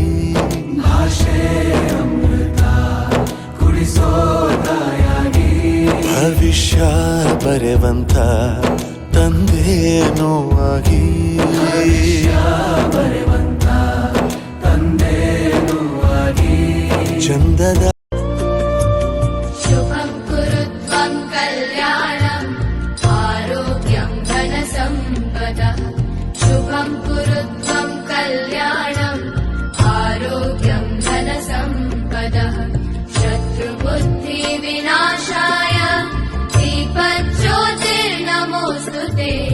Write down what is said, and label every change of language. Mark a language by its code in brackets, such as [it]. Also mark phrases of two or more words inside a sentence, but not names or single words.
[kn] ಭಾಷೆ ಅಮೃತ ಕುಡಿಸೋ ತಾಯಾಗಿ. ಭವಿಷ್ಯ ಬರೆವಂತ ತಂದೇನೋ ಆಗಿ. ಬರೆವಂತ ತಂದೇನೋ ಆಗಿ. ಚಂದದ [sa] ಶುಭಂ ಕುರುತ್ವಂ ಕಲ್ಯಾಣಂ ಆರೋಗ್ಯಂ ಧನ ಸಂಪದ. ಶುಭಂ ಕುರುತ್ವಂ ಕಲ್ಯಾಣಂ ಆರೋಗ್ಯಂ ಧನ ಸಂಪದ. ಶತ್ರು ಬುದ್ಧಿ ವಿನಾಶಾಯ दीपज्योतिर्नमोस्तुते.